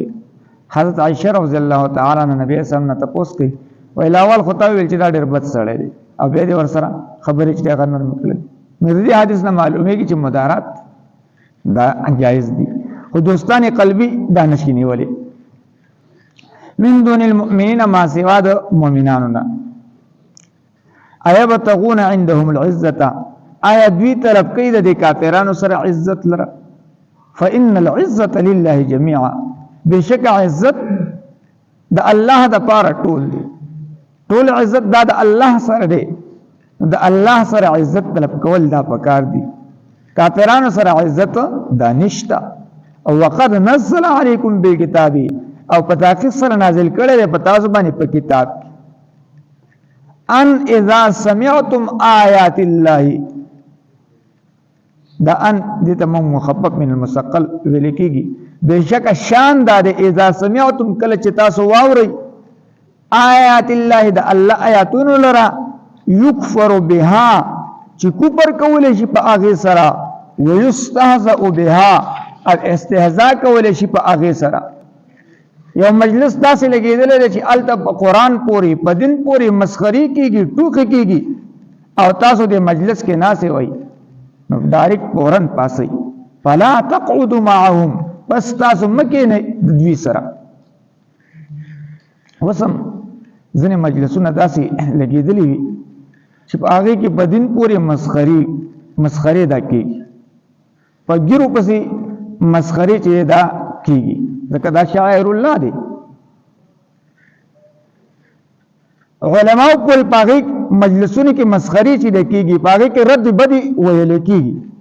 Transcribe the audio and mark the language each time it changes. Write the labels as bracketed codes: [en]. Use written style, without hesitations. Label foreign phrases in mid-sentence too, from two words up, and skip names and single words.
[ps] حضرت عایشه [ar] رضی الله تعالی عنها [ps] نبی [ar] علیہ السلام [ps] نه تپوس کوي، وایي اول خو تا ویل چې دا ډېر بد سړی دی او بیا دې ورسره خبرې چې هغه نرمې کړلې. نو دې حدیث نه معلومیږي چې مدارات دا جایز دي، خو دوستان قلبي دا نشي نیولې. [ar] من دون المؤمنین، [ps] ما سوا د مؤمنانو نه. [ar] ایبتغون عندهم العزة، [ps] آیا دوی طلب کوي د کافرانو سره عزت لره؟ [ar] فإن العزة لله جميعا، [ps] بشک عزت د الله د پاره ټول دی، ټول عزت دا د الله سره دی. د الله سره عزت طلب کول دا پکار دي، کافرانو سره عزت دا نشتا. او [ar] وقد نزل علیکم بالکتاب، [ps] او پتا کې سره نازل کړی دی په تاسو باندې په کتاب [ar] ان اذا سمعتم آیات الله، [ps] دا ان دې ته [ar] مخفف من المثقل [ps] ویل کېږي. بشک شان دا د [ar] اذا سمعتم، [ps] کله چې تاسو واورئ [ar] آیات الله [ps] د الله آیاتونو لرا، [ar] یکفر بها [ps] چې کوپر کولې شي په هغه سره، [ar] ويستهزأ بها [ps] او استهزاء کولې شي په هغه سره. یو مجلس داسې لګېدلی دی چې هلته په قرآن پورې په دین پورې مسخري کېږي ټوکې کېږي او تاسو د مجلس کې ناستې وئ نو ډایرکټ فورن پاسئ [ar] فلا تقعدوا معهم [ps] بس تاسو مه کښېنئ د دوی سره اوس هم ځینې مجلسونه داسې لګېدلي وي چې په هغې کې په دین پورې مسخرې دا کېږي په ګیرو پسې مسخرې چې دا کېږي ځکه دا شاعر الله دی علماء په هغې مجلسونو کې مسخرې چې دا کېږي په هغې کې رد بدې ویلې کېږي